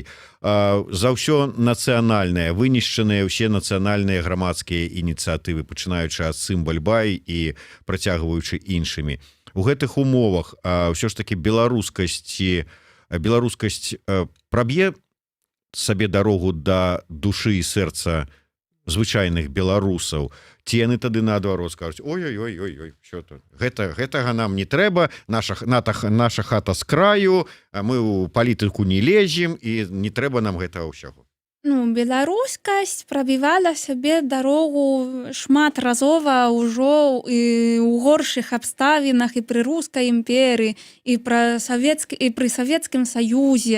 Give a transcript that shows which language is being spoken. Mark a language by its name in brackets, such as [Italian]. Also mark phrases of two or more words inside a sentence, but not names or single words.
[Belarusian] За ўсё нацыянальнае, вынішчаныя ўсе нацыянальныя грамадскія ініцыятывы, пачынаючы ад Цымбаль-Бай і працягваючы іншымі. У гэтых умовах ўсё ж такі беларускасць праб'е сабе дарогу да душы і сэрца звычайных беларусаў, ці яны тады наадварот скажуць: ой-ой-ой, що тут? Гэтага нам не трэба, наша хата з краю, мы ў палітыку не лезем, і не трэба нам гэтага ўсяго. Ну, беларускасць прабівала сабе дарогу шматразова ўжо і ў горшых абставінах і пры рускай імперыі, і пры Савецкім Саюзе.